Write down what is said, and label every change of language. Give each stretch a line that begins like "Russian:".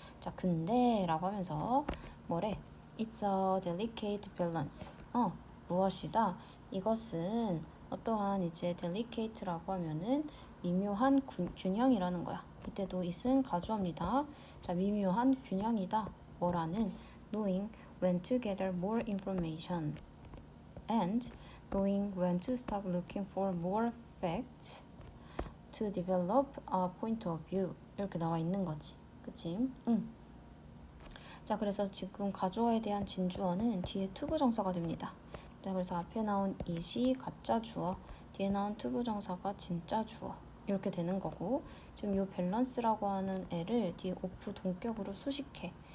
Korean: 자, 근데 라고 하면서 뭐래?
English: It's a delicate balance.
Korean: 무엇이다? 이것은 어떠한 이제 delicate라고 하면은 미묘한 균형이라는 거야. 이때도 it은 가주어입니다. 자, 미묘한 균형이다. 뭐라는?
English: Knowing when to gather more information and knowing when to stop looking for more facts to develop a point of view.
Korean: 이렇게 나와 있는 거지. 그치? 자, 그래서 지금 가주어에 대한 진주어는 뒤에 투부정사가 됩니다. 자, 그래서 앞에 나온 it이 가짜 주어, 뒤에 나온 투부정사가 진짜 주어. 이렇게 되는 거고, 지금 이 밸런스라고 하는 애를 뒤에 오프 동격으로 수식해.